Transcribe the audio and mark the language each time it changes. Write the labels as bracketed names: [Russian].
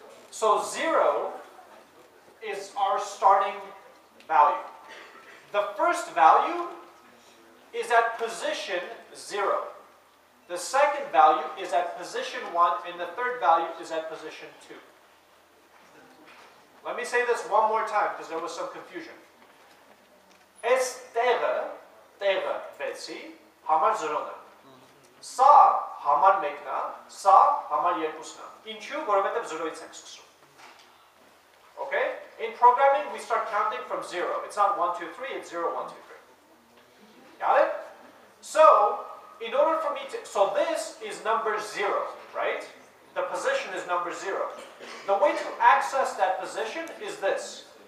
[English] So 0 is our starting value. The first value is at position 0. The second value is at position 1, and the third value is at position 2. Let me say this one more time, because there was some confusion. [Armenian] S-tere բեցի, համար 0-ն է։ Սա համար 1-ն է, սա համար 2-ն է։ Ինչու, որովհետև 0-ից ենք սկսում։ Okay? [English] In programming, we start counting from 0. It's not 1, 2, 3, it's 0, 1, 2, 3. Got it? So, in order for me to, so this is number 0, right? The position is number 0. The way to access that position is this.